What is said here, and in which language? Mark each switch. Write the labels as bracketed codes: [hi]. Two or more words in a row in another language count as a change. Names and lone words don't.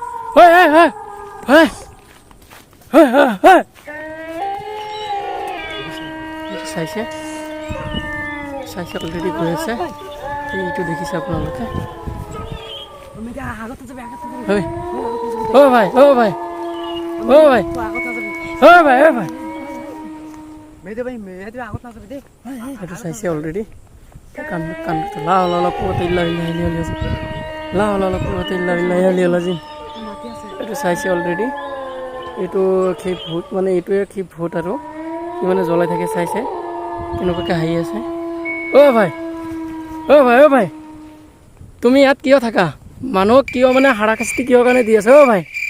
[as] চাইছে চাইছে অলৰেডি গৈ আছে এইটো দেখিছে আপোনালোকে ভাই ভাই এইটো চাইছে অলৰেডি [ar] لا حول قوة إلا بالله العلي العظيم لا حول قوة إلا بالله العلي العظيم [as] এইটো চাইছে অলৰেডি এইটো সেই ভূত মানে এইটোৱে কি ভূত আৰু কি মানে জ্বলাই থাকে চাইছে কেনেকুৱাকৈ হাঁহি আছে ভাই তুমি ইয়াত কিয় থাকা মানুহক কিয় মানে হাৰাশাস্তি কিয় কাৰণে দি আছে ভাই